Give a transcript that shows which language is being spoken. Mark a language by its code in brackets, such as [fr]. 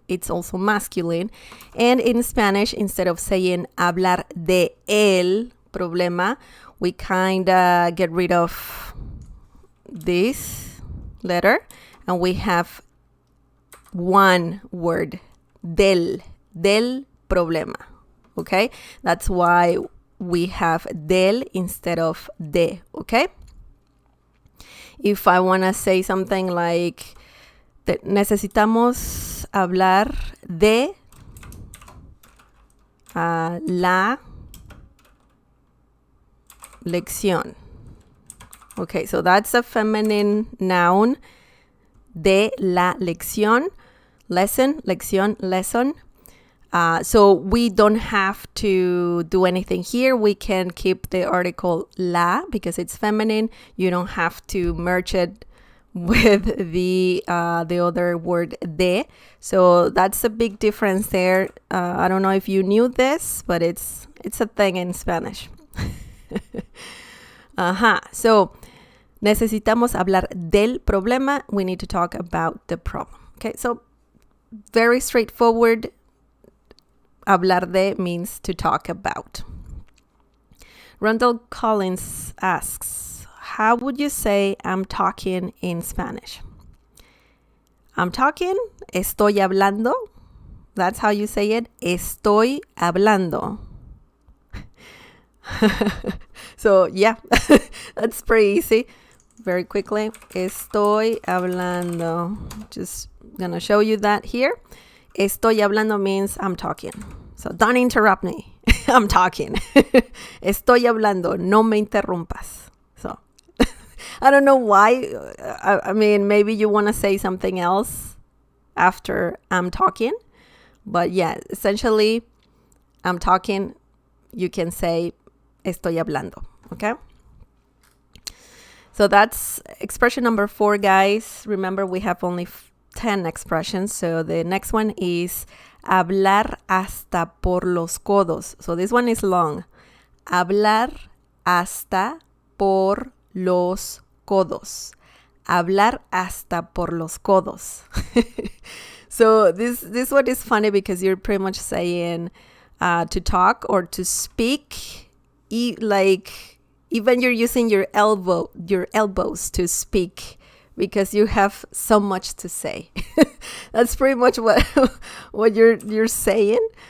[en] It's also masculine. And in Spanish, instead of saying [es] hablar de el problema, [en] we kind of get rid of this letter and we have one word, [es] del problema, [en] okay? That's why we have [es] del [en] instead of [es] de, [en] okay? If I want to say something like, [es] necesitamos hablar de la lección. [en] Okay, so that's a feminine noun, [es] de la lección, [en] lesson, lección, lesson. So we don't have to do anything here. We can keep the article la because it's feminine. You don't have to merge it with the other word [es] de. [en] So that's a big difference there. I don't know if you knew this, but it's a thing in Spanish. [es] So necesitamos hablar del problema. [en] We need to talk about the problem. Okay, so very straightforward. [es] Hablar de [en] means to talk about. Rundle Collins asks, how would you say I'm talking in Spanish? I'm talking, [es] estoy hablando. [en] That's how you say it. [es] Estoy hablando. [en] So yeah, that's pretty easy. Very quickly, [es] estoy hablando. [en] Just gonna show you that here. [es] Estoy hablando [en] means I'm talking. So don't interrupt me. I'm talking. Estoy hablando. [es] No me interrumpas. [en] So I don't know why. I mean, maybe you want to say something else after I'm talking. But yeah, essentially, I'm talking. You can say [es] estoy hablando. [en] Okay? So that's expression number 4, guys. Remember, we have only 10 expressions. So the next one is [es] hablar hasta por los codos. [en] So this one is long. [es] Hablar hasta por los codos. Hablar hasta por los codos. [en] So this one is funny because you're pretty much saying to talk or to speak. Like even you're using your elbows to speak. Because you have so much to say. That's pretty much what you're saying.